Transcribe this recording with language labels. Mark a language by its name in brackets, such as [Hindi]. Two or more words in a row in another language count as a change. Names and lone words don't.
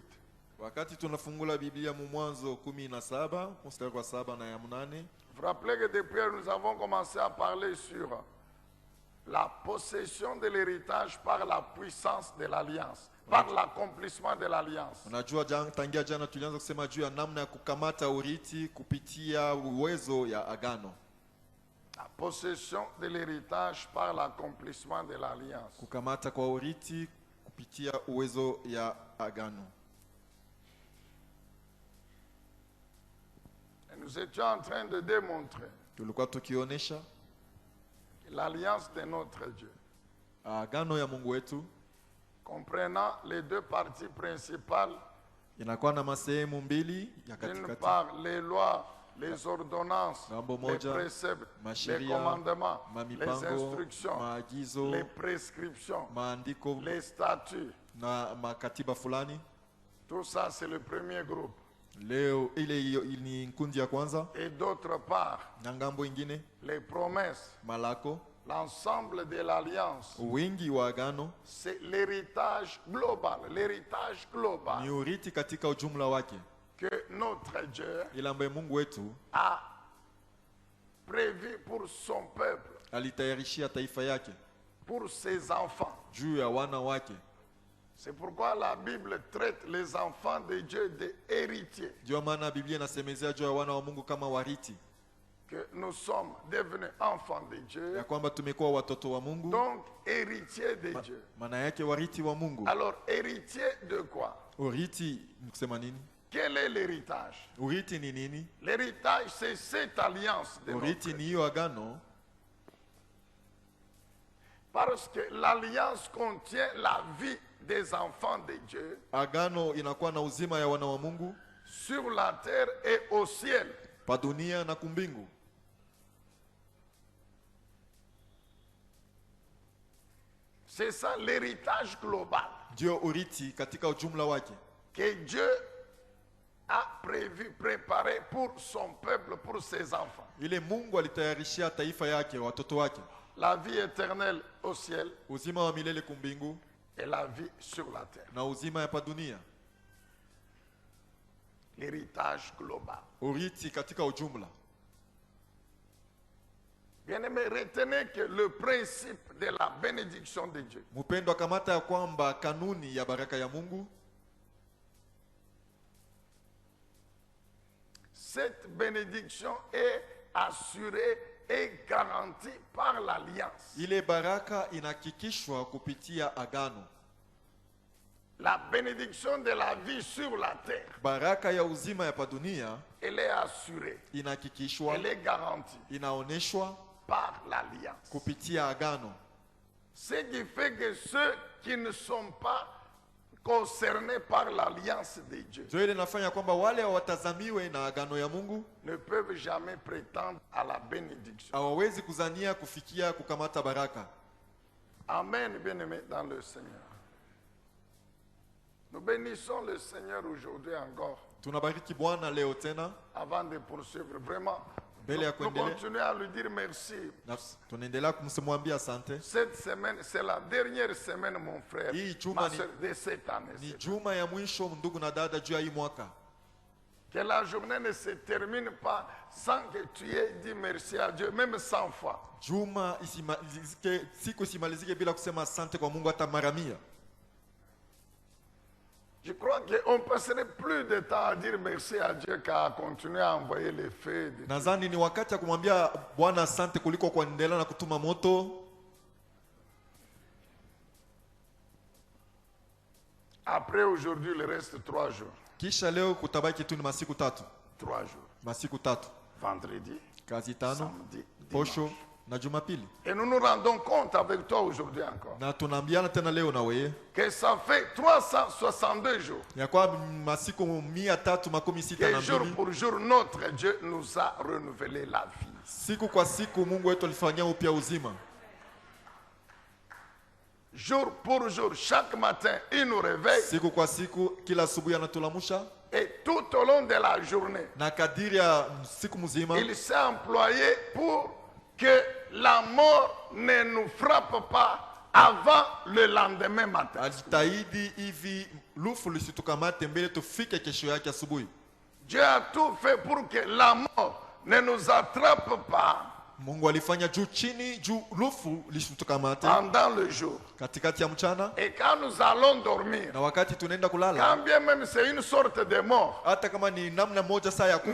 [Swahili] Wakati tunafungula Biblia mu Mwanzo 17 mstari wa 7 na ya 8. [French] vous rappelez que depuis nous avons commencé à parler sur la possession de l'héritage par la puissance de l'alliance, par l'accomplissement de l'alliance. [Swahili] Unajua tangia jana tulianza kusema juu ya namna ya kukamata urithi kupitia uwezo ya agano. [French] La possession de l'héritage par l'accomplissement de l'alliance. [Swahili] Kukamata kwa urithi kupitia uwezo ya agano. [French] Et nous étions en train de démontrer [Swahili] Tulikuwa tukionesha [French] que l'alliance de notre Dieu, [Swahili] agano ya Mungu wetu [French] comprenant les deux parties principales, [Swahili] inakuwa na masehemu mbili ya [French] d'une [Swahili] katikati. [French] part les lois, les ordonnances, [Swahili] Ngambo [French] les [Swahili] moja, [French] préceptes, les [Swahili] masheria, [French] commandements, les [Swahili] mamipango, [French] instructions, [Swahili] maagizo, [French] les prescriptions, [Swahili] maandiko [French] les statuts. [Swahili] na makatiba fulani. [French] Tout ça, c'est le premier groupe. [Swahili] Leo ile ni nkundi ya kwanza. [French] Et d'autre part, [Swahili] Na ngambo ingine [French] les promesses, [Swahili] malako, [French] l'ensemble de l'alliance, [Swahili] wingi wa agano [French] c'est l'héritage global. L'héritage [Swahili] ni global urithi katika ujumla wake, [French] que notre Dieu [Swahili] ila ambaye Mungu wetu [French] a prévu pour son peuple, [Swahili] alitayarishia taifa yake [French] pour ses enfants. [Swahili] juu ya wana wake. [French] C'est pourquoi la Bible traite les enfants de Dieu des héritiers, [Swahili] Ndio maana Biblia inasemezea juu ya wana wa Mungu kama warithi, [French] que nous sommes devenus enfants de Dieu, [Swahili] ya kwamba tumekuwa watoto wa Mungu, [French] donc héritiers de Dieu. [Swahili] maana yake warithi wa Mungu. [French] Alors, héritier de quoi? [Swahili] Urithi ni kusema nini? [French] Quel est l'héritage? [Swahili] Urithi ni nini? [French] L'héritage, c'est cette alliance de [Swahili] Urithi [French] notre [Swahili] ni [French] Dieu. [Swahili] hiyo agano, [French] Parce que l'alliance contient la vie des enfants de Dieu [Swahili] agano inakuwa na uzima ya wana wa Mungu [French] sur la terre et au ciel. [Swahili] pa dunia na kumbingu. [French] C'est ça l'héritage global [Swahili] Ndio urithi katika ujumla wake, [French] que Dieu a prévu, préparé pour son peuple, pour ses enfants. [Swahili] ile Mungu alitayarishia taifa yake, watoto wake, [French] La vie éternelle au ciel [Swahili] uzima wa milele kumbingu [French] et la vie sur la terre. [Swahili] na uzima ya pa dunia. [French] L'héritage global. [Swahili] Urithi katika ujumla. [French] Bien-aimés, retenez que le principe de la bénédiction de Dieu, [Swahili] Mupendwa, kamata ya kwamba kanuni ya baraka ya Mungu, [French] cette bénédiction est assurée et garantie par l'alliance. [Swahili] ile baraka inahakikishwa kupitia agano. [French] La bénédiction de la vie sur la terre, [Swahili] Baraka ya uzima ya pa dunia [French] elle est assurée, [Swahili] inahakikishwa, [French] elle est garantie [Swahili] inaoneshwa [French] par l'alliance. [Swahili] kupitia agano. [French] Ce qui fait que ceux qui ne sont pas concernés par l'alliance de Dieu [Swahili] Ndio ile inafanya kwamba wale hawatazamiwe na agano ya Mungu [French] ne peuvent jamais prétendre à la bénédiction. [Swahili] hawawezi kuzania kufikia kukamata baraka. [French] Amen, bien-aimés dans le Seigneur. Nous bénissons le Seigneur aujourd'hui encore. [Swahili] Tunabariki Bwana leo tena, [French] Avant de poursuivre, vraiment, [Swahili] mbele ya [French] nous [Swahili] kuendelea [French] continuons à lui dire merci. [Swahili] na tunaendelea kumsimwambia asante. [French] Cette semaine, c'est la dernière semaine, mon frère, [Swahili] Hii juma [French] ma [Swahili] ni- [French] soeur, de cette année. [Swahili] Ni juma ya mwisho ndugu na dada juu ya hii mwaka. [French] Que la journée ne se termine pas sans que tu aies dit merci à Dieu, même 100 fois. [Swahili] Juma siku isimalizike bila kusema asante kwa Mungu hata mara 100. [French] Je crois qu'on ne passerait plus de temps à dire merci à Dieu qu'à continuer à envoyer les feux. [Swahili] Nadhani ni wakati ya kumwambia Bwana asante kuliko kuendelea na kutuma moto. [French] Après aujourd'hui, il reste 3 jours. [Swahili] Kisha leo kutabaki tu ni masiku tatu. [French] 3 jours. [Swahili] Masiku tatu. [French] Vendredi, [Swahili] Kazi tano, [French] samedi, [Swahili] posho [French] dimanche. [Swahili] na Jumapili. [French] Et nous nous rendons compte avec toi aujourd'hui encore [Swahili] Na tunaambiana tena leo na wewe [French] que ça fait 362 jours [Swahili] ya kwa masiku 362 [French] que jour pour jour notre Dieu nous a renouvelé la vie. [Swahili] siku kwa siku Mungu wetu alifanyia upya uzima. [French] Jour pour jour, chaque matin, il nous réveille [Swahili] Siku kwa siku kila asubuhi anatulamusha [French] et tout au long de la journée, [Swahili] na kadiri ya siku mzima [French] il s'est employé pour que la mort ne nous frappe pas avant le lendemain matin. [Swahili] alijitahidi hivi lufu lisitukamate mbele tufike kesho yake asubuhi. [French] Dieu a tout fait pour que la mort ne nous attrape pas [Swahili] Mungu alifanya juu chini juu lufu lisitukamate [French] pendant le jour. [Swahili] katikati ya mchana, [French] Et quand nous allons dormir, [Swahili] na wakati tunaenda kulala, [French] quand bien même c'est une sorte de mort, [Swahili] hata kama ni namna moja saa ya